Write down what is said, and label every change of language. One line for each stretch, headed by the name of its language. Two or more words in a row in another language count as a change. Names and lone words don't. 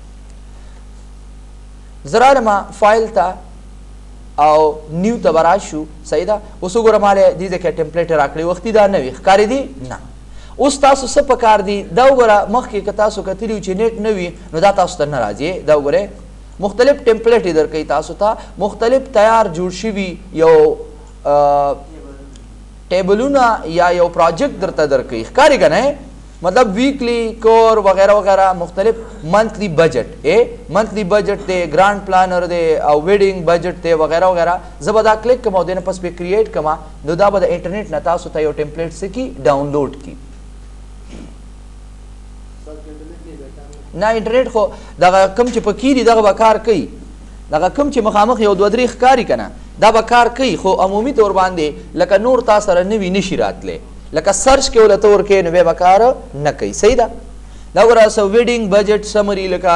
Pashto: زه رالم فایل ته او نیو ته به راشو صحیح ده اوس وګوره ما له دې ځای کې ټمپلیټ یې راکړی وختي دا نه وي ښکارېدي نه اوس تاسو څه پکار دي دا وګوره مخکې که تاسو کتلي چې نیټ نه وي نو دا تاسو ته نه راځي دا وګورئ مختلف ټمپلیټ یې درکوي تاسو ته مختلف تیار جوړ شوي یو ټیبلونه یا یو پروجیکټ درته درکوي ښکاري که نه مطلب
English: weekly chore
Pashto: وغیرہ وغیرہ مختلف
English: monthly budget monthly budget
Pashto: دی
English: grand planner
Pashto: دی او
English: wedding budget
Pashto: دی وغیرہ وغیرہ زه به دا کلیک کوم او دې نه پس به کریټ کوم نو دا به د انټرنیټ نه تاسو ته یو ټمپلیټ څه کي ډاونلوډ کي نه انټرنیټ خو دغه کوم چې پکې دي دغه به کار کوي دغه کوم چې مخامخ یو دوه درې ښکاري که نه دا به کار کوي خو عمومي طور باندې لکه نور تا سره نوي نشي راتلی لکه سرچ کې ولته ورکې نو بیا به کار نه کوي صحیح ده دا ګوره څه
English: wedding budget summary
Pashto: لکه